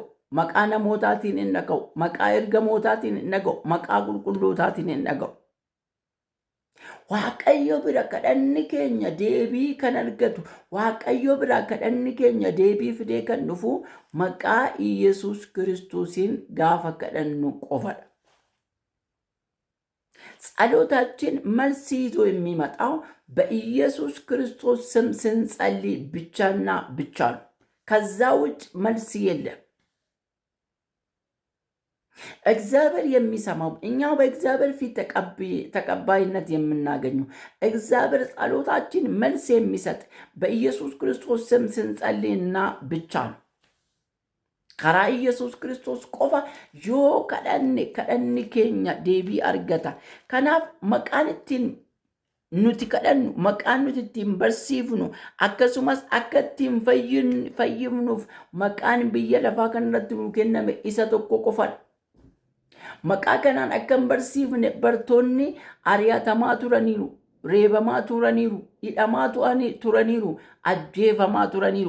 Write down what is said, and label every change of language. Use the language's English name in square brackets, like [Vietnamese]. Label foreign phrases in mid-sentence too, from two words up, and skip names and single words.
[Oromo] Maqaa namootaatiin hin dhaga'u. Maqaa ergamootaatiin hin dhaga'u. Maqaa qulqullootaatiin hin dhaga'u. Waaqayyo bira kadhanni keenya deebii kan argatu, Waaqayyo bira kadhanni keenya deebii fidee kan dhufu maqaa Iyesuus Kiristoosiin gaafa kadhannu qofadha. [Amharic] ጸሎታችን መልስ ይዞ የሚመጣው በኢየሱስ ክርስቶስ ስም ስንጸልይ ብቻና ብቻ ነው። ከዛ ውጭ መልስ የለም። እግዚአብሔር የሚሰማው እኛው በእግዚአብሔር ፊት ተቀባይነት የምናገኘው እግዚአብሔር ጸሎታችን መልስ የሚሰጥ በኢየሱስ ክርስቶስ ስም ስንጸልይና ብቻ ነው። [Oromo] Kara Iyyasuus Kiristoos qofa yoo kadhanne keenya deebii argata kanaaf maqaantiin nuti kadhannu maqaan nuti ittiin barsiifnu akkasumas akka ittiin fayyifnuuf maqaan biyya lafaa kanarratti nu kenname isa tokko qofadha. Maqaa kanaan akka hin barsiifne bartoonni ari'atamaa turaniiru, reebamaa turaniiru, hidhamaa turaniiru, ajjeefamaa turaniiru.